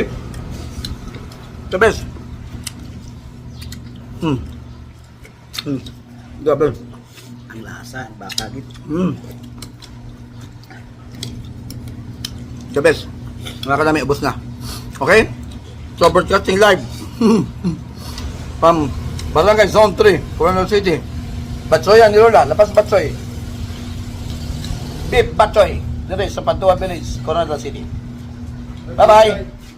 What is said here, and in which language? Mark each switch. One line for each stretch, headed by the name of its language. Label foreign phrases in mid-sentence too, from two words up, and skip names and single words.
English: The best. Grabe.
Hiligaynon: Ang lasa, baka git.
English: The best.
Hiligaynon: Mga kadami, ubos na.
English: Okay? So, broadcasting live. From Barangay Zone 3, Coronado City.
Hiligaynon: Batchoy ang Nilola, Lapas Batchoy. Beef Batchoy. Dire sa Pantua Village, Coronado City. Bye-bye.